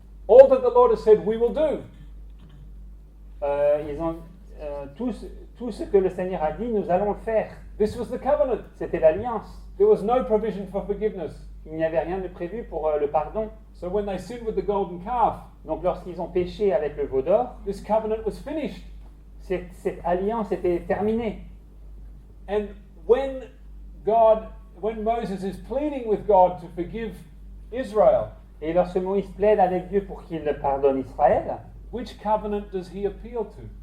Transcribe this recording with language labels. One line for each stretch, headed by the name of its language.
English: All that the Lord has said we will do.
French: Ils ont tout ce que le Seigneur a dit, nous allons le faire.
English: This was the covenant.
French: C'était l'alliance.
English: There was no provision for forgiveness.
French: Il n'y avait rien de prévu pour le pardon.
English: So when they sinned with the golden calf,
French: Donc lorsqu'ils ont péché avec le veau d'or,
English: this covenant was finished.
French: cette alliance était terminée.
English: And when Moses is pleading with God to forgive Israel,
French: Et lorsque Moïse plaide avec Dieu pour qu'il pardonne Israël,
English: which covenant does he appeal to?